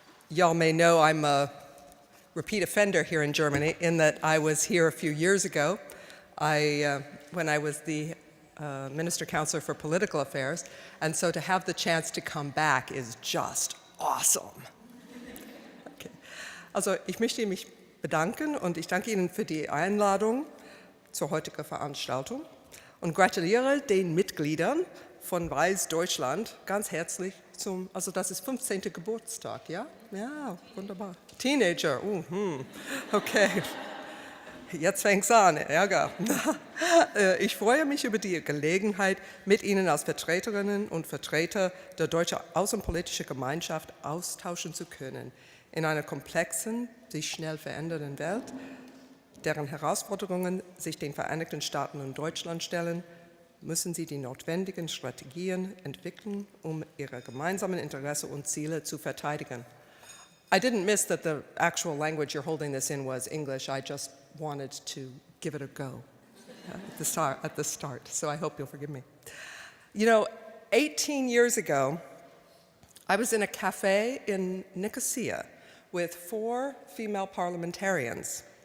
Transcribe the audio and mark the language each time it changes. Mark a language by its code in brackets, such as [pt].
[en] Y'all may know I'm a repeat offender here in Germany in that I was here a few years ago when I was the Minister Counselor for Political Affairs, and so to have the chance to come back is just awesome. Okay. [de] Also ich möchte mich bedanken und ich danke Ihnen für die Einladung zur heutigen Veranstaltung und gratuliere den Mitgliedern von WIIS Deutschland ganz herzlich also das ist 15. Geburtstag, ja? Ja, wunderbar. Teenager, okay. Jetzt fängt's an, Ärger. Ich freue mich über die Gelegenheit, mit Ihnen als Vertreterinnen und Vertreter der deutschen außenpolitischen Gemeinschaft austauschen zu können. In einer komplexen, sich schnell verändernden Welt, deren Herausforderungen sich den Vereinigten Staaten und Deutschland stellen, müssen sie die notwendigen Strategien entwickeln, um ihre gemeinsamen Interessen und Ziele zu verteidigen. [en] I didn't miss that the actual language you're holding this in was English. I just wanted to give it a go at the start, so I hope you'll forgive me. You know, 18 years ago, I was in a cafe in Nicosia with 4 female parliamentarians.